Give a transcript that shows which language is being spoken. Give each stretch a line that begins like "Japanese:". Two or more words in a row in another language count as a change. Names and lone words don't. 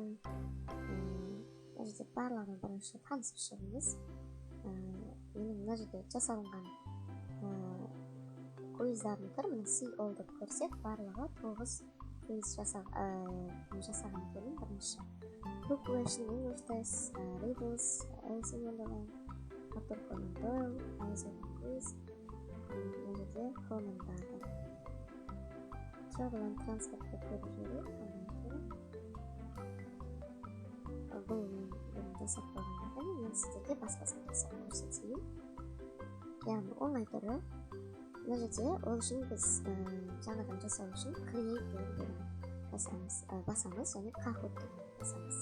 Kazakh: Мына жерде барлығын бірінші танысып шығыңыз. Менің мына жерде жасалынған квиздардың түрі, міне
English: See All
Kazakh: деп көрсек, барлығы 9 квиз жасаған екенін бірінші. Book Question, English Test, Riddles, Alice in Wonderland, Arthur Conan Doyle, Isaac Quiz, мына жерде комментарды. Travel and Transport деп көріп жүріп, бұл мен жасап қойған екен. Мен сіздерге басқасын жасап көрсетейін. Яғни оңай түрі. Мына жерде ол үшін біз жаңадан жасау үшін Create деген бөлім басамыз және Kahoot деген басамыз.